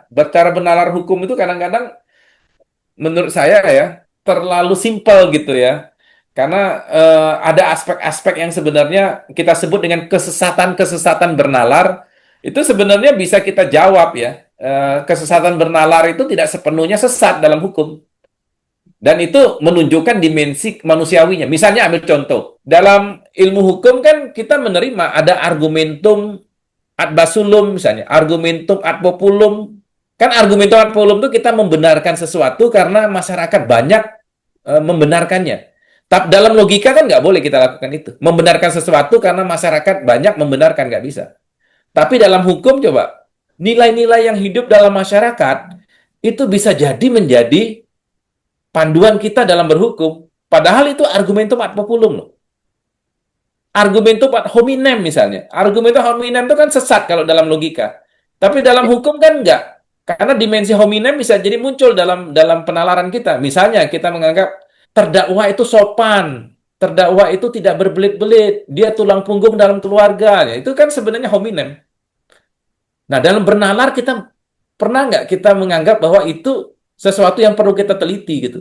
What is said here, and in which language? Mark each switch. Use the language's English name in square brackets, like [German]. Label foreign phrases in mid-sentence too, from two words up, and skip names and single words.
[Indonesian] Cara bernalar hukum itu kadang-kadang menurut saya ya terlalu simpel gitu ya, karena ada aspek-aspek yang sebenarnya kita sebut dengan kesesatan bernalar, itu sebenarnya bisa kita jawab ya. Kesesatan bernalar itu tidak sepenuhnya sesat dalam hukum, dan itu menunjukkan dimensi manusiawinya. Misalnya ambil contoh, dalam ilmu hukum kan kita menerima ada [Latin] argumentum ad basulum [Indonesian] misalnya, [Latin] argumentum ad populum. [Indonesian] Kan [Latin] argumentum ad populum [Indonesian] itu kita membenarkan sesuatu karena masyarakat banyak membenarkannya. Tapi dalam logika kan nggak boleh kita lakukan itu. Membenarkan sesuatu karena masyarakat banyak membenarkan, nggak bisa. Tapi dalam hukum coba, nilai-nilai yang hidup dalam masyarakat itu bisa jadi menjadi panduan kita dalam berhukum. Padahal itu [Latin] argumentum ad populum [Indonesian] loh. [Latin] Argumentum ad hominem misalnya. Argumentum ad hominem [Indonesian] itu kan sesat kalau dalam logika. Tapi dalam hukum kan enggak. Karena dimensi hominem bisa jadi muncul dalam penalaran kita. Misalnya kita menganggap terdakwa itu sopan, terdakwa itu tidak berbelit-belit, dia tulang punggung dalam keluarga. Itu kan sebenarnya hominem. Nah, dalam bernalar kita pernah nggak kita menganggap bahwa itu sesuatu yang perlu kita teliti gitu?